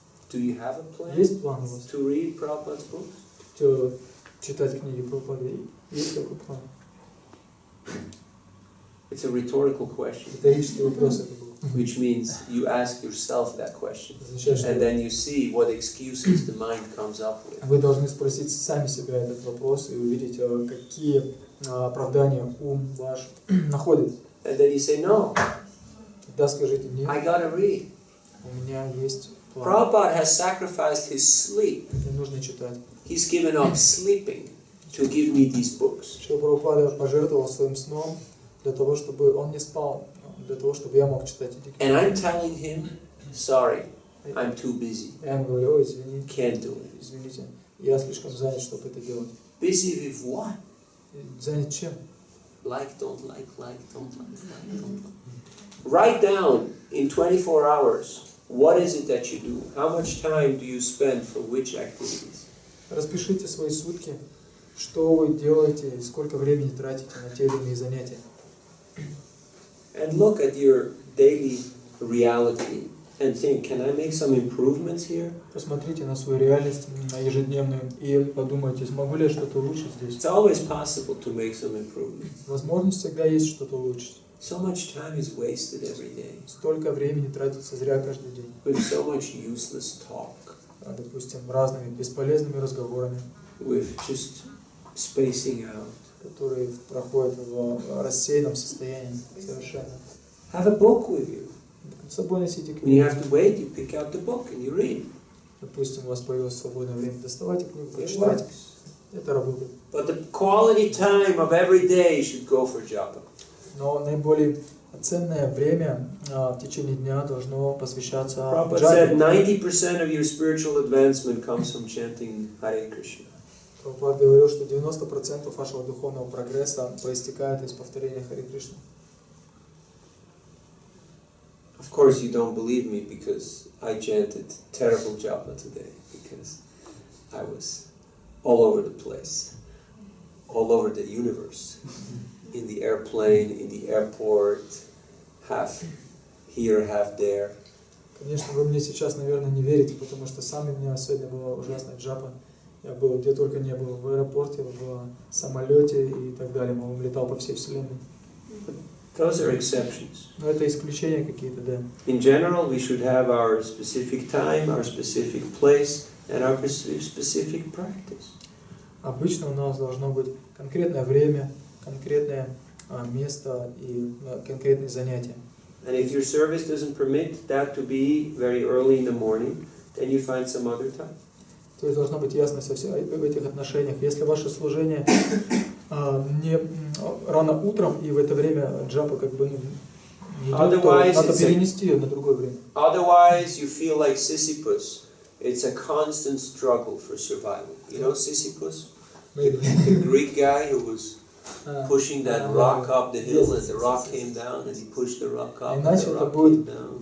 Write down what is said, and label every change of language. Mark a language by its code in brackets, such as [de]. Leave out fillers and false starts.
[en] Do you have a plan? [ru] Есть план у вас? [en] To read Prabhupada's books? [ru] Читать книги Прабхупады. Есть такой план? [en] It's a rhetorical question. [ru] Риторический вопрос это был. [en] Which means you ask yourself that question. And then you see what excuses the mind comes up with. [ru] Вы должны спросить сами себя этот вопрос и увидеть, какие оправдания ум ваш находит. [en] And then you say, no, [ru] Тогда скажите, нет, [en] I gotta read. [ru] у меня есть план. [en] Prabhupada has sacrificed his sleep. [ru] Мне нужно читать. [en] He's given up sleeping to give me these books. [ru] Шрила Прабхупада пожертвовал своим сном для того, чтобы он не спал, для того, чтобы я мог читать эти книги. [en] And I'm telling him, sorry, I'm too busy. [ru] Я ему говорю, ой, извини, [en] Can't do it. [ru] извините, я слишком занят, чтобы это делать. [en] Busy with what? [ru] Занят чем? [en] Like, don't like, don't like. Write down in 24 hours, what is it that you do? How much time do you spend for which activities? [ru] Распишите свои сутки, что вы делаете и сколько времени тратите на те или иные занятия. [en] And look at your daily reality and think, can I make some improvements here? [ru] Посмотрите на свою реальность, на ежедневную, и подумайте, смогу ли я что-то улучшить здесь. [en] It's always possible to make some improvements. [ru] Возможность всегда есть что-то улучшить. [en] So much time is wasted every day [ru] Столько времени тратится зря каждый день. [en] with so much useless talk, [ru] Допустим, разными бесполезными разговорами, [en] with just spacing out. [ru] которые проходят в рассеянном состоянии совершенно. [en] Have a book with you. [ru] С собой носите [en] When you [ru] книгу. [en] have to wait, you pick out the book and you read. [ru] Допустим, у вас появилось свободное время, доставайте книгу, [en] It [ru] прочитайте. [en] works. [ru] Это работает. [en] But the quality time of every day should go for japa. [ru] Но наиболее ценное время в течение дня должно посвящаться [en] Prabhupada said [ru] джапе. [en] 90% of your spiritual advancement comes from chanting Hare Krishna. [ru] Прабхупад говорил, что 90% вашего духовного прогресса проистекает из повторения Харе Кришны. [en] Of course, you don't believe me because I chanted terrible japa today because I was all over the place, all over the universe, in the airplane, in the airport, half here, half there. [ru] Конечно, вы мне сейчас, наверное, не верите, потому что сам у меня сегодня была ужасная джапа. Я был где только не был, в аэропорте, в самолете и так далее. Он летал по всей вселенной. [en] Those are exceptions. [ru] Но это исключения какие-то, да. [en] In general, we should have our specific time, our specific place, and our specific practice. [ru] Обычно у нас должно быть конкретное время, конкретное место и конкретные занятия. [en] And if your service doesn't permit that to be very early in the morning, then you find some other time. [ru] То есть должна быть ясность в этих отношениях. Если ваше служение не рано утром, и в это время джапа как бы не идет, то надо перенести ее на другое время. [en] Otherwise, you feel like Sisyphus. It's a constant struggle for survival. You know Sisyphus? The Greek guy who was pushing that rock up the hill, and the rock came down, and he pushed the rock up, and the rock came down.